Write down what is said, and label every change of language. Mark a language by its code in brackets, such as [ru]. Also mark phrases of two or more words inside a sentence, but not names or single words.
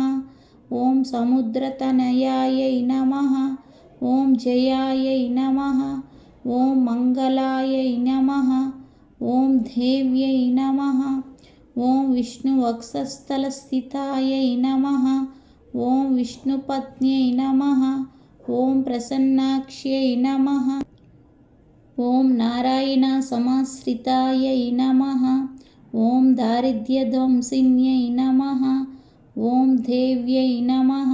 [sa] ఓం సముద్రతనయాయై నమః. ఓం జయాయై నమః. ఓం మంగళాయై నమః. ఓం దేవ్యై నమః. ఓం విష్ణువక్షస్థలస్థితాయై నమః. ॐ विष्णुपत्न्यै नमः। ॐ प्रसन्नाक्ष्यै नमः। ॐ नारायणसमाश्रितायै नमः। ॐ दारिद्र्यध्वंसिन्यै नमः। ॐ देव्यै नमः।